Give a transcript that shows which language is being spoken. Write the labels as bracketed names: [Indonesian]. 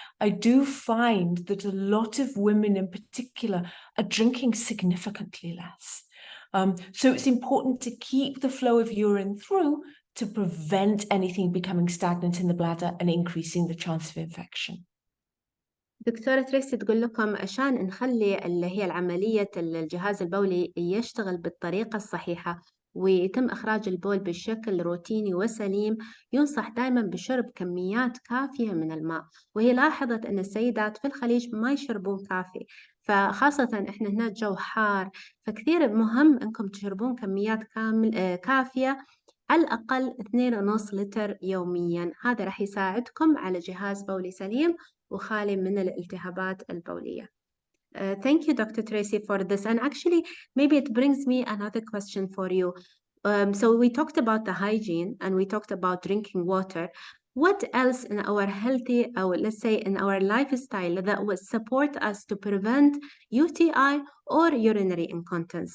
[English] I do find that a lot of women in particular are drinking significantly less. So it's important to keep the flow of urine through to prevent anything becoming stagnant in the bladder and increasing the chance of infection. [Arabic] دكتورة تريسي تقول لكم عشان نخلي اللي هي العملية الجهاز البولي يشتغل بالطريقة الصحيحة ويتم إخراج البول بشكل روتيني وسليم، ينصح دائما بشرب كميات كافية من الماء. وهي لاحظت أن السيدات في الخليج ما يشربون كافي، فخاصة إحنا هنا الجو حار، فكثير مهم أنكم تشربون كميات كافية، على الأقل 2.5 لتر يوميا. هذا راح يساعدكم على جهاز بولي سليم وخالي من الالتهابات البولية. [English] Thank you, Dr. Tracy, for this. And actually, maybe it brings me another question for you. So we talked about the hygiene and we talked about drinking water. What else in our healthy, or let's say in our lifestyle, that would support us to prevent UTI or urinary incontinence?